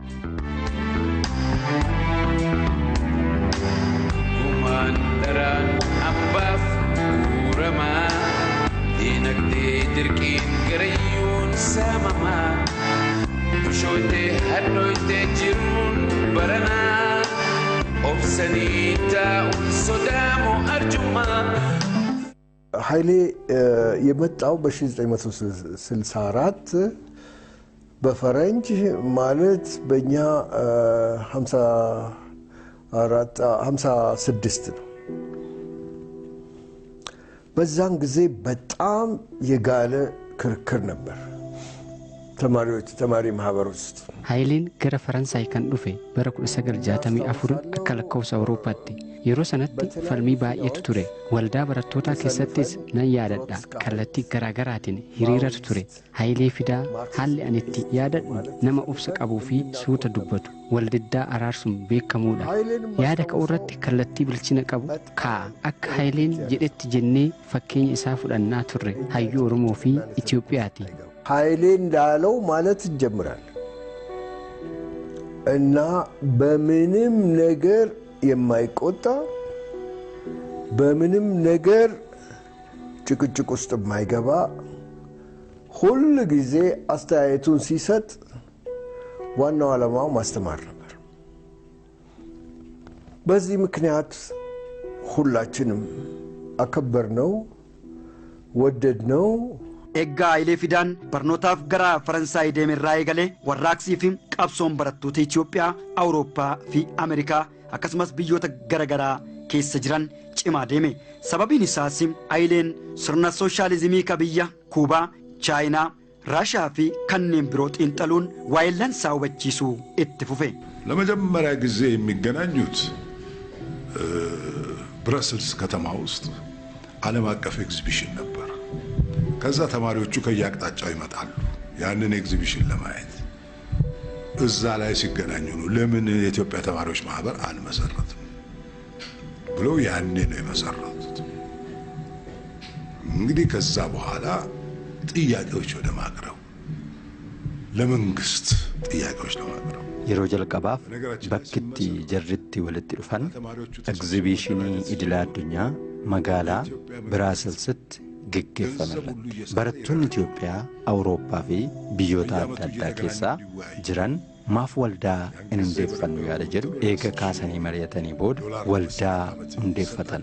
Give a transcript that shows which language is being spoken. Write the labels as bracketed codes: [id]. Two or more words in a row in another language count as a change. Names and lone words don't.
[om] Abbaaf guuramaa diinagdee dirqiin garayyuun saamamaa bushootee hadhooytee jiruun baranaa obsanii taa'uun sodaamoo arjummaa. [am] ኃይሌ የመጣው በ1964 በፈረንጅ ማለት በእኛ 56 ነው። በዛን ጊዜ በጣም የጋለ ክርክር ነበር ተማሪ ማህበር ውስጥ። [om] ኃይሌን ገረ ፈረንሳይ kan dhufe bara 1964 akka lakkoofsa Awurooppaatti yeroo sanatti falmii baay'eetu ture. Waldaa barattootaa keessattis nan yaadadha kallattii garaagaraatiin hiriiratu ture. Hayilee Fidaa haalli ani itti yaadadhu nama obsa qabuu fi suuta dubbatu waldiddaa araarsuun beekamuudha. Yaada ka'uu irratti kallattii bilchina qabu kaa'a. Akka Hayileen jedhetti jennee fakkeenya isaa fudhannaa turre hayyuu Oromoo fi Itoophiyaati. [am] ኃይሌ እንዳለው ማለት ይጀምራል እና በምንም ነገር የማይቆጣ በምንም ነገር ጭቅጭቅ ውስጥ የማይገባ ሁሉ ጊዜ አስተያየቱን ሲሰጥ ዋናው ዓላማው ማስተማር ነበር። በዚህ ምክንያት ሁላችንም አከበርነው ወደድነው። [om] Eeggaa Hayilee Fidaan barnootaaf gara Faransaay deemerraa eegalee warraaqsii fi qabsoon barattoota Itoophiyaa, Awurooppaa fi Ameerikaa akkasumas biyyoota garaagaraa keessa jiran cimaa deeme. Sababiin isaas Hayileen sirna sooshaalizimii ka biyya Kuubaa, Chaayinaa, Raashaa fi kanneen biroo xiinxaluun waa'illansaa hubachiisuu itti fufe. [am] ለመጀመሪያ ጊዜ የሚገናኙት ብራስልስ ከተማ ውስጥ ዓለም አቀፍ ኤግዚቢሽን ነበር። ከዛ ተማሪዎቹ ከያቅጣጫው ይመጣሉ ያንን ኤግዚቢሽን ለማየት። እዛ ላይ ሲገናኙ ነው ለምን የኢትዮጵያ ተማሪዎች ማህበር አልመሰረትም ብለው ያኔ ነው የመሰረቱት። እንግዲህ ከዛ በኋላ ጥያቄዎች ወደ ማቅረብ ለመንግስት ጥያቄዎች ለማቅረብ [om] yeroo jalqabaaf bakkitti jarritti walitti dhufan egzibiishinii idila addunyaa magaalaa Biraasilsitti geggeeffamerratti barattoonni Itoophiyaa, Awurooppaa fi biyyoota adda addaa keessaa jiran maaf waldaa hin hundeeffannu yaada jedhu eega kaasanii mari'atanii booda waldaa hundeeffatan.